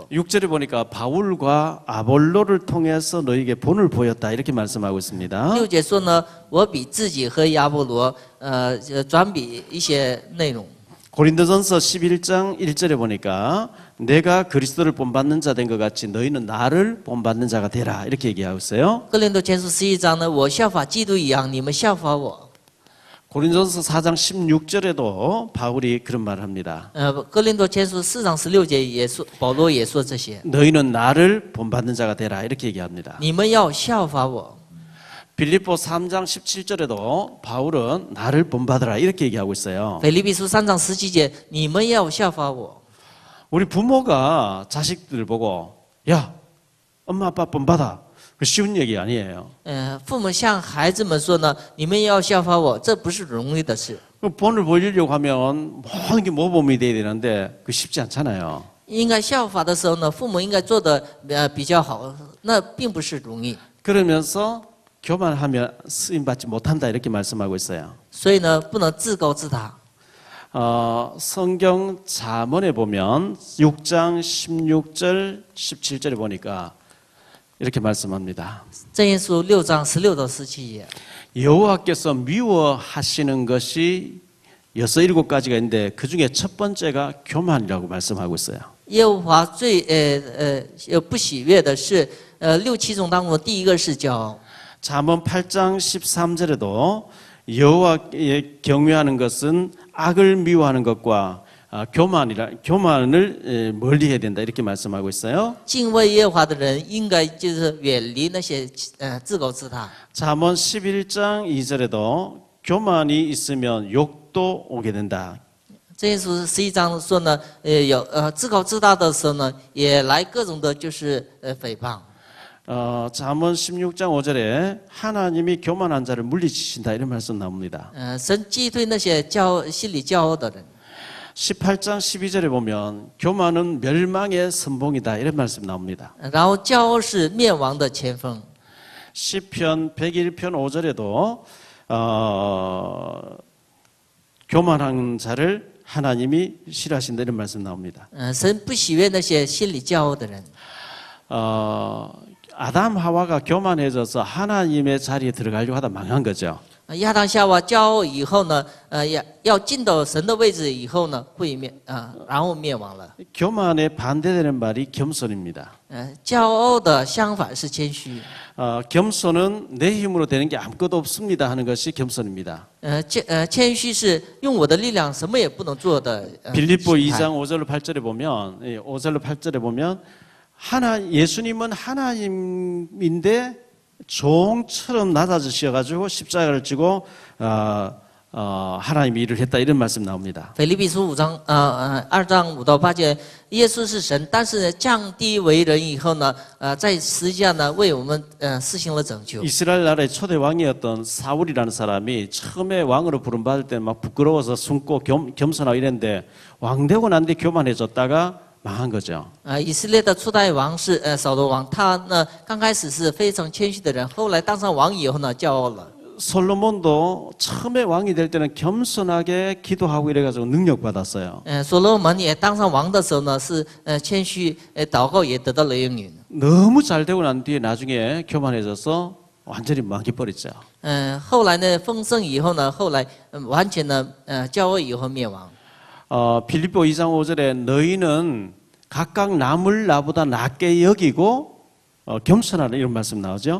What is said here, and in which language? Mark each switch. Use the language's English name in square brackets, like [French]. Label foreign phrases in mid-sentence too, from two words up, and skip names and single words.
[Korean] 6절에 보니까 바울과 아볼로를 통해서 너에게 본을 보였다 이렇게 말씀하고 있습니다. [Chinese] 6 节说呢，我比自己和亚波罗转比一些内容。 [Korean] 고린도전서 11장 1절에 보니까 내가 그리스도를 본받는 자 된 것 같이 너희는 나를 본받는 자가 되라 이렇게 얘기하고 있어요. [Chinese] 哥林多前书11章呢，我效法基督一样，你们效法我。 [Korean] 고린도전서 4장 16절에도 바울이 그런 말을 합니다. [Chinese] 哥林多前书4章16节也说，保罗也说这些， [Korean] 너희는 나를 본받는 자가 되라 이렇게 얘기합니다. [Chinese] 你们要效法我。 [Korean] 빌립보 3장 17절에도 바울은 나를 본받으라 이렇게 얘기하고 있어요. [Chinese] 腓立比书3章17节，你们要效法我。 [Korean] 우리 부모가 자식들 보고 야 엄마 아빠 본받아 그 쉬운 얘기 아니에요. [Chinese] 父母向孩子们说呢，你们要效法我，这不是容易的事。 [Korean] 그 본을 보이려고 하면 모든 게 모범이 돼야 되는데 그 쉽지 않잖아요. [Chinese] 应该效法的时候呢，父母应该做的比较好，那并不是容易。 [Korean] 그러면서 교만하면 쓰임 받지 못한다 이렇게 말씀하고 있어요. [Chinese] 所以呢，不能自高自大。 [Korean] 성경 잠언에 보면 6장 16절 17절에 보니까 이렇게 말씀합니다. [Chinese] 箴言书6章16到17节， [Korean] 여호와께서 미워하시는 것이 6-7가지가 있는데 그 중에 첫 번째가 교만이라고 말씀하고 있어요. [Chinese] 耶和华最不喜悦的是6、7种当中的第一个是骄傲。 [Korean] 잠언 8장 13절에도 여호와께 경외하는 것은 악을 미워하는 것과 교만을 멀리해야 된다 이렇게 말씀하고 있어요. [Chinese] 敬畏耶和华的人应该就是远离那些自高自大。 [Korean] 잠언 11장 2절에도 교만이 있으면 욕도 오게 된다. [Chinese] 这一书11章说呢，有自高自大的时候呢，也来各种的就是诽谤。 [Korean] 잠언 16장 5절에 하나님이 교만한 자를 물리치신다 이런 말씀 나옵니다. [Chinese] 神击退那些心里骄傲的人。 [Korean] 18장 12절에 보면 교만은 멸망의 선봉이다 이런 말씀 나옵니다. [Chinese] 然后骄傲是灭亡的前锋。 [Korean] 시편 101편 5절에도 교만한 자를 하나님이 싫어하신다 이런 말씀 나옵니다. [Chinese] 神不喜悦那些心里骄傲的人。 [Korean] 아담 하와가 교만해져서 하나님의 자리에 들어가려고 하다 망한 거죠. [Chinese] 亚当夏娃骄傲以后呢，要进到神的位置以后呢，然后灭亡了。 [Korean] 교만에 반대되는 말이 겸손입니다. [Chinese] 骄傲的相反是谦虚。 [Korean] 겸손은 내 힘으로 되는 게 아무것도 없습니다 하는 것이 겸손입니다. [Chinese] 谦虚是用我的力量什么也不能做的。 [Korean] 빌립보 2장 5절로 8절에 보면 5절로 8절에 보면 예수님은 하나님인데 종처럼 낮아지셔가지고 십자가를 지고 하나님이 일을 했다 이런 말씀 나옵니다. [Chinese] 腓立比书2章5到8节，耶稣是神，但是降低为人以后呢，在十字架呢为我们施行了拯救。 [Korean] 이스라엘 나라의 초대 왕이었던 사울이라는 사람이 처음에 왕으로 부름받을 때 막 부끄러워서 숨고 겸손하고 이랬는데 왕 되고 난 뒤 교만해졌다가 망한 거죠. [Chinese] 以色列的初代王是扫罗王，他呢刚开始是非常谦虚的人，后来当上王以后呢骄傲了。 [Korean] 솔로몬도 처음에 왕이 될 때는 겸손하게 기도하고 이래가지고 능력 받았어요. [Chinese] 所罗门也当上王的时候呢是谦虚，祷告也得到了应允。 [Korean] 너무 잘 되고 난 뒤에 나중에 교만해져서 완전히 망해버렸죠. [Chinese] 后来呢丰盛以后呢，后来完全呢骄傲以后灭亡。 [Korean] 빌립보 2장 5절에 너희는 각각 남을 나보다 낮게 여기고 겸손하라 이런 말씀 나오죠.